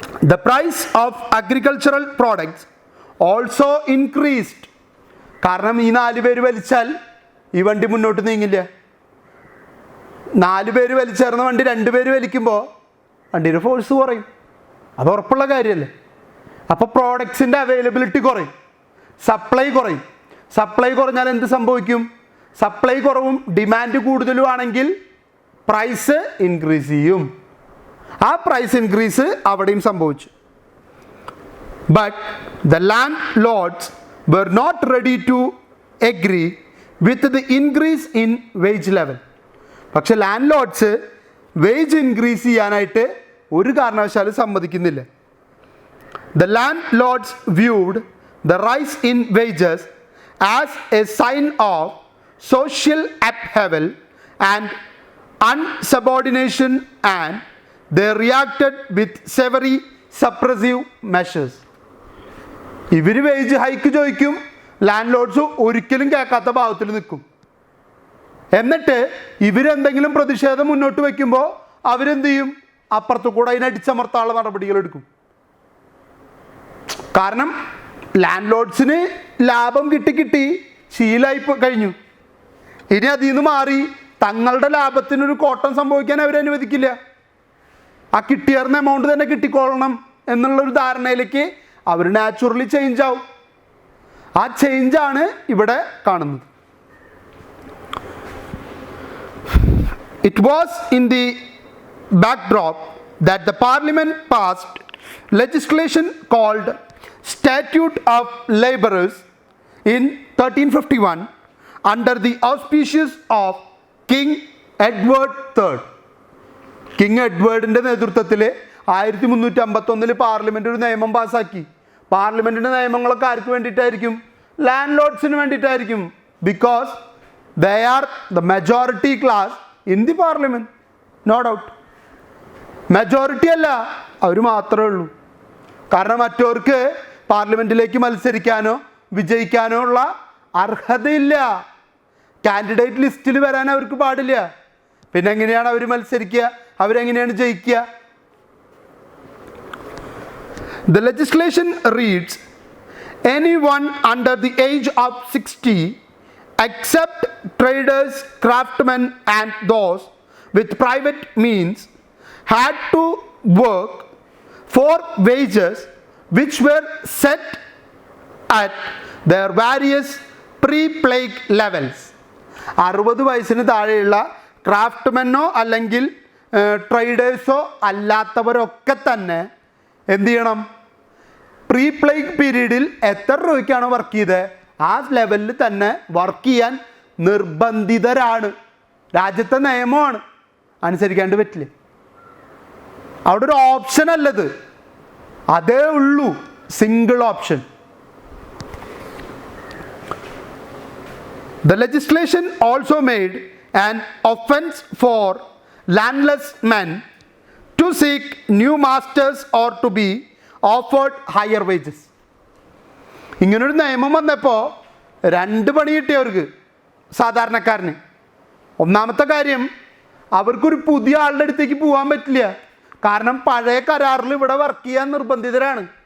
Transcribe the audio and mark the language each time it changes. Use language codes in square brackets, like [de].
[en] The price of agricultural products also increased. [ml] കാരണം ഈ 4 പേര് വലിച്ചാൽ ഈ വണ്ടി മുന്നോട്ട് നീങ്ങില്ല. 4 പേര് വലിച്ചേർന്ന വണ്ടി 2 പേര് വലിക്കുമ്പോൾ വണ്ടിയുടെ ഫോഴ്സ് കുറയും. അത് ഉറപ്പുള്ള കാര്യമല്ലേ? അപ്പോൾ പ്രോഡക്ട്സിൻ്റെ അവൈലബിലിറ്റി കുറയും, സപ്ലൈ കുറയും. സപ്ലൈ കുറഞ്ഞാൽ എന്ത് സംഭവിക്കും? സപ്ലൈ കുറവും ഡിമാൻഡ് കൂടുതലും ആണെങ്കിൽ പ്രൈസ് ഇൻക്രീസ് ചെയ്യും. ആ പ്രൈസ് ഇൻക്രീസ് അവിടെയും സംഭവിച്ചു. [en] But the landlords were not ready to agree with the increase in wage level. [ml] പക്ഷെ ലാൻഡ് ലോഡ്സ് വേജ് ഇൻക്രീസ് ചെയ്യാനായിട്ട് ഒരു കാരണവശാലും സമ്മതിക്കുന്നില്ല. The land lords viewed the rice in wages [en] as a sign of social upheaval and unsubordination, and they reacted with severe suppressive measures. [ml] ഇവർ wage hike ചോദിക്കും, land lords ഒരിക്കലും കേൾക്കാത്ത ഭാഗത്തിൽ നിൽക്കും. എന്നിട്ട് ഇവരെന്തെങ്കിലും പ്രതിഷേധം മുന്നോട്ട് വയ്ക്കുമ്പോൾ അവരെന്ത് ചെയ്യും? അപ്പുറത്തു കൂടെ അതിനടിച്ചമർത്താനുള്ള നടപടികൾ എടുക്കും. കാരണം ലാൻഡ് ലോഡ്സിന് ലാഭം കിട്ടി ശീലമായി കഴിഞ്ഞു. ഇനി അതിൽ നിന്ന് മാറി തങ്ങളുടെ ലാഭത്തിനൊരു കോട്ടം സംഭവിക്കാൻ അവരനുവദിക്കില്ല. ആ കിട്ടിയറിഞ്ഞ എമൗണ്ട് തന്നെ കിട്ടിക്കൊള്ളണം എന്നുള്ളൊരു ധാരണയിലേക്ക് അവർ നാച്ചുറലി ചേഞ്ച് ആവും. ആ ചേഞ്ചാണ് ഇവിടെ കാണുന്നത്. It was in the backdrop [en] that the parliament passed legislation called Statute of Labourers in 1351 under the auspices of King Edward III. [ml] King എഡ്വേർഡിൻ്റെ നേതൃത്വത്തിൽ 1351 പാർലമെൻറ്റ് ഒരു നിയമം പാസ്സാക്കി. പാർലമെൻറ്റിൻ്റെ നിയമങ്ങളൊക്കെ ആർക്ക് വേണ്ടിയിട്ടായിരിക്കും? Land ലോഡ്സിന് വേണ്ടിയിട്ടായിരിക്കും. [en] Because they are the majority class in the parliament, no doubt. [ml] Majority അല്ല, അവർ മാത്രമേ ഉള്ളൂ. കാരണം മറ്റവർക്ക് പാർലമെൻറ്റിലേക്ക് മത്സരിക്കാനോ വിജയിക്കാനോ ഉള്ള അർഹതയില്ല. കാൻഡിഡേറ്റ് ലിസ്റ്റിൽ വരാൻ അവർക്ക് പാടില്ല. പിന്നെ എങ്ങനെയാണ് അവർ മത്സരിക്കുക? അവരെങ്ങനെയാണ് ജയിക്കുക? [en] The legislation reads, anyone under the age of 60 except traders, craftsmen and those with private means had to work for wages which were set at their various pre-plague levels. [ml] 60 വയസ്സിന് താഴെയുള്ള ക്രാഫ്റ്റ്മെന്നോ അല്ലെങ്കിൽ ട്രേഡേഴ്സോ അല്ലാത്തവരൊക്കെ തന്നെ എന്ത് ചെയ്യണം? പ്രീ പ്ലേഗ് പീരീഡിൽ എത്ര രൂപയ്ക്കാണോ work ചെയ്തത് ആ ലെവലിൽ തന്നെ വർക്ക് ചെയ്യാൻ നിർബന്ധിതരാണ്. രാജ്യത്തെ നിയമമാണ്, അനുസരിക്കാണ്ട് പറ്റില്ല. അവിടെ ഒരു ഓപ്ഷൻ അല്ലത്, അതേ ഉള്ളൂ, single option. [en] The legislation also made an offense for landless men to seek new masters or to be offered higher wages. [ml] ഇങ്ങനൊരു നിയമം വന്നപ്പോൾ 2 പണി കിട്ടിയവർക്ക്, സാധാരണക്കാരന്. ഒന്നാമത്തെ കാര്യം, അവർക്കൊരു പുതിയ ആളുടെ അടുത്തേക്ക് പോകാൻ പറ്റില്ല. കാരണം പഴയ കരാറിൽ ഇവിടെ വർക്ക് ചെയ്യാൻ നിർബന്ധിതരാണ്.